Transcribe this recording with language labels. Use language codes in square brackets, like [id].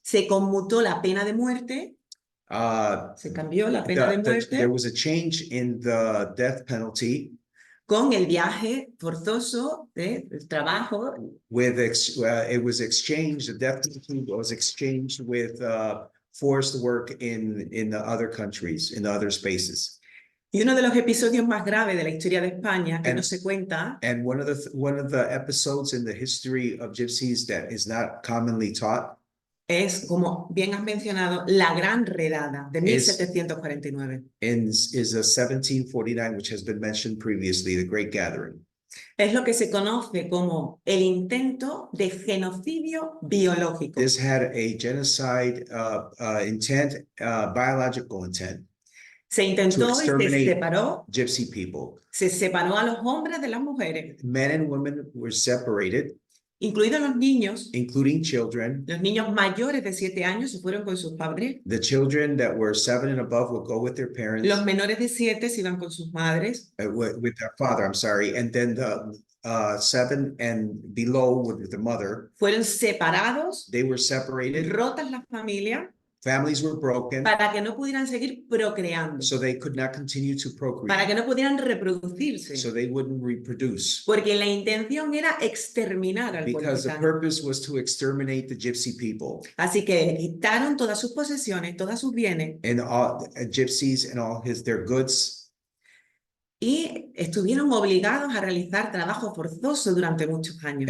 [es] se conmutó la pena de muerte, se cambió la pena de [en] there [es] muerte [en] was a change in the death penalty [es] con el viaje forzoso del trabajo [en] with it was exchanged. The death penalty was exchanged with forced work in the other countries, in the other spaces. [es] y uno de los episodios más graves de la historia de España que [en] And- [es] no se cuenta [en] And one of the episodes in the history of gypsies that is not commonly taught [es] es, como bien has mencionado, la Gran Redada de 1749. [en] is a 1749, which has been mentioned previously, the Great Gathering. [es] Es lo que se conoce como el intento de genocidio biológico. [en] This had a genocide intent, biological intent, [es] Se intentó y se [en] exterminate [es] separó, [en] gypsy people. [es] se separó a los hombres de las mujeres, [en] Men and women were separated, [es] incluidos los niños. [en] including children. [es] Los niños mayores de 7 años se fueron con sus padres. [en] The children that were 7 and above would go with their parents, [es] Los menores de 7 se iban con sus madres. [en] with their father, I'm sorry, and then the 7 and below with the mother. [es] Fueron separados, [en] They were separated, [es] rotas las familias, [en] families were broken, [es] para que no pudieran seguir procreando, [en] so they could not continue to [es] para [en] procreate, [es] que no pudieran reproducirse. [en] so they wouldn't reproduce. [es] Porque la intención era exterminar al pueblo [en] Because the [es] gitano. [en] purpose was to exterminate the gypsy people [es] Así que quitaron todas sus posesiones, todos sus bienes [en] and all gypsies and all their goods, [es] y estuvieron obligados a realizar trabajo forzoso durante muchos años.